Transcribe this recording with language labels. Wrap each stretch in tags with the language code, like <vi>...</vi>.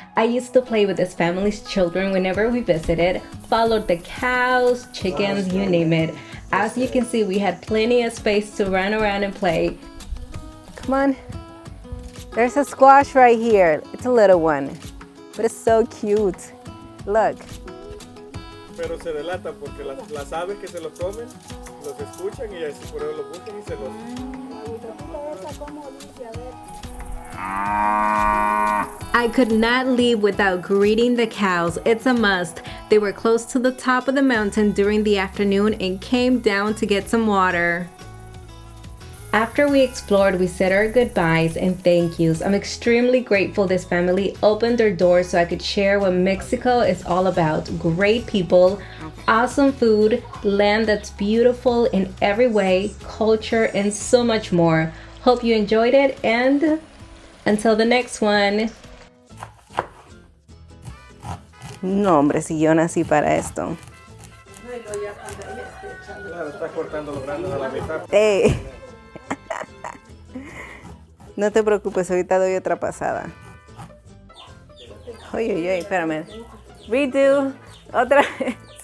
<en>I used to play with this family's children whenever we visited, followed the cows, chickens, you name it. As you can see, we had plenty of space to run around and play. Come on. There's a squash right here. It's a little one, but it's so cute. Look.</en> <es>Pero se delatan porque las aves que se los comen, los escuchan y así por eso los buscan y se los...</es> <en>I could not leave without greeting the cows. It's a must. They were close to the top of the mountain during the afternoon and came down to get some water. After we explored, we said our goodbyes and thank yous. I'm extremely grateful this family opened their doors so I could share what Mexico is all about. Great people, awesome food, land that's beautiful in every way, culture, and so much more. Hope you enjoyed it, and until the next one.</en> <es>No, hombre, si yo nací para esto. Claro, está cortando los granos a la mitad.</es> <en>Hey.</en> <es>No te preocupes, ahorita doy otra pasada. Oye, oye, espérame. Redo. Otra vez.</es>